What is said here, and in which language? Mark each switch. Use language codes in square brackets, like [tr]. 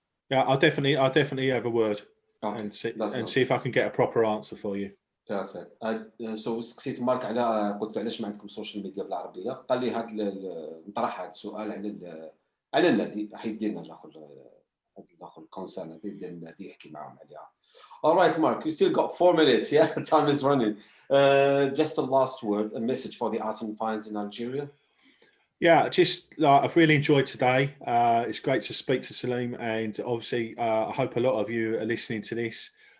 [en] Yeah, I'll definitely have a word. Okay. And see if I can get a proper answer for you. Perfect. [ar] So سقسيت مارك على قلت علاش ما عندكم سوشيال ميديا بالعربيه، قال لي نطرح هذا السؤال على النادي، راح يدينا الاخر كونسيرن هذا يدير النادي يحكي معاهم عليها. [en] All right, Mark, you still got 4 minutes. Yeah, time is running. Just a last word, a message for the Arsenal fans in Algeria. Yeah, just like I've really enjoyed today. It's great to speak to Salim, and obviously, I hope a lot of you are listening to this.